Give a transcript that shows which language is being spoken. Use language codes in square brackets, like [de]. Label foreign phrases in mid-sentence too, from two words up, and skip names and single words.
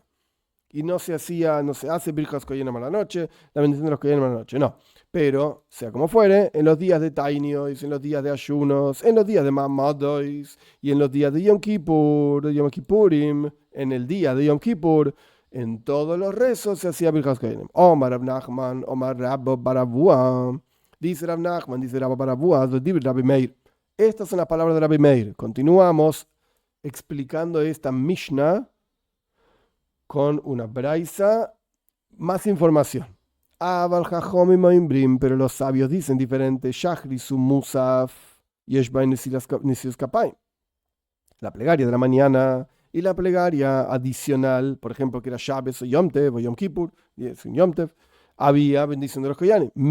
[es] Y no se hace [he] ברכת כהנים [es] a la noche, la bendición de los Koyanim a la noche, no. Pero, sea como fuere, en los días de Tainiois, en los días de ayunos, en los días de Mamadois y en los días de Yom Kippur, de Yom Kippurim, en el día de Yom Kippur, en todos los rezos se hacía [he] ברכת כהנים. אמר רב נחמן, אמר רבה בר אבוה, [es] dice Rav Nachman, dice Rabba Baravua, Rabbi Meir. Estas son las palabras de Rabbi Meir. Continuamos explicando esta Mishnah con una braisa, más información. Pero los sabios dicen diferente. La plegaria de la mañana y la plegaria adicional, por ejemplo, que era Shabbos o Yom Tev o Yom Kippur, Yom Tev, había bendición de los koyanim.